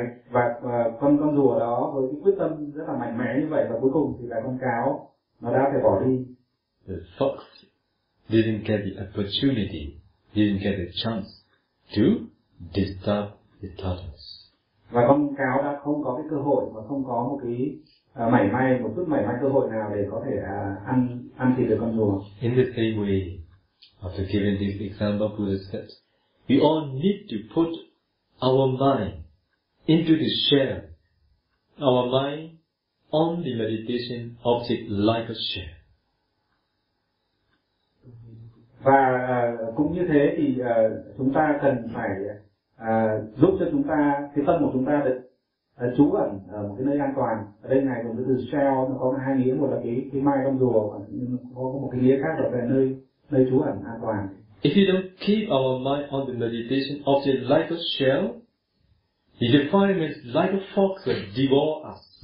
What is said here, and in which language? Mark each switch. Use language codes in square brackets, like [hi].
[vi] và con rùa đó với cái quyết tâm rất là mạnh mẽ như vậy và cuối cùng thì là con cáo nó đã phải bỏ đi. [en] The fox didn't get the opportunity, didn't get the chance to disturb the tortoise. [vi] Và con cáo đã không có cái cơ hội và không có một cái mảy may cơ hội nào để có thể ăn thịt được con rùa. [en] In the same way, after giving this example, Buddha said, we all need to put our mind into the shell, our mind on the meditation object like a shell. [vi] Và cũng như thế thì chúng ta cần phải giúp cho chúng ta, cái tâm của chúng ta được trú ẩn ở một cái nơi an toàn. Ở đây này còn cái từ shell, nó có hai nghĩa, một là cái mai con rùa, nhưng có một cái nghĩa khác là về nơi trú ẩn an toàn. [en] If you don't keep our mind on the meditation object like a shell, the defilements like a fox will devour us.